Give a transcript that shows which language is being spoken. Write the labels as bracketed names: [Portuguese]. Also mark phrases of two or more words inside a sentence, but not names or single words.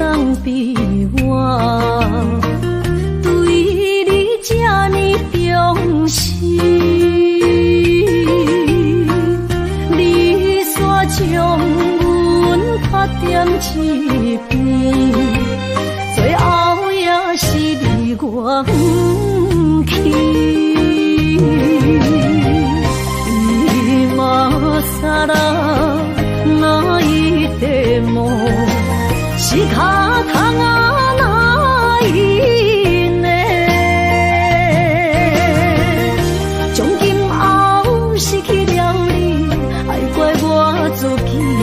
[Min Nan Chinese] 比我对你这呢重视，你煞将阮拍点一边，最后也是离我不去。 [Japanese] 今ら泣いても仕方がないね。 [Min Nan Chinese] 从今后失去了你，爱怪我自己。